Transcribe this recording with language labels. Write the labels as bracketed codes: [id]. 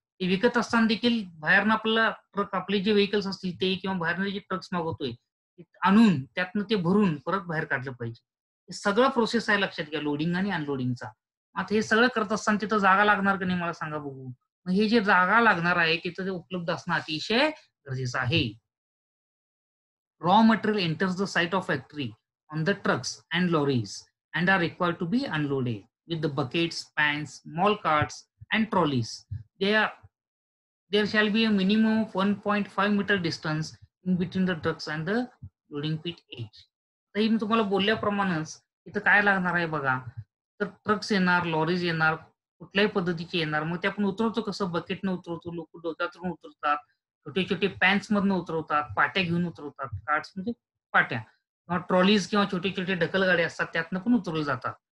[mr] ते विकत असताना देखील बाहेरनं आपल्याला ट्रक आपले जे व्हेइकल्स असतील ते किंवा बाहेरनं जे ट्रक्स मागवतोय, ते आणून त्यातनं ते भरून परत बाहेर काढलं पाहिजे. हे सगळं प्रोसेस आहे लक्षात घ्या लोडिंग आणि अनलोडिंगचा. आता हे सगळं करत असताना तिथं जागा लागणार की नाही मला सांगा बघू? मग हे जे जागा लागणार आहे तिथं ते उपलब्ध असणं अतिशय गरजेचं आहे. [en] Raw material enters the site of factory on the trucks and lorries and are required to be unloaded with the buckets, pans, small carts, and trolleys. There, there shall be a minimum of 1.5 meter distance in between the trucks and the loading pit edge. [mr] तर हे मी तुम्हाला बोलल्याप्रमाणेच इथं काय लागणार आहे बघा. तर trucks येणार, लॉरीज येणार, कुठल्याही पद्धतीचे येणार. मग ते आपण उतरवतो कसं? बकेटनं उतरवतो, लोक डोक्यावरून उतरतात. छोटे छोटे पॅन्स मधनं उतरवतात, पाट्या घेऊन उतरवतात. कार्ट्स म्हणजे पाट्या किंवा ट्रॉलीज किंवा छोटे छोटे ढकलगाड्या असतात त्यातनं पण उतरवले जातात.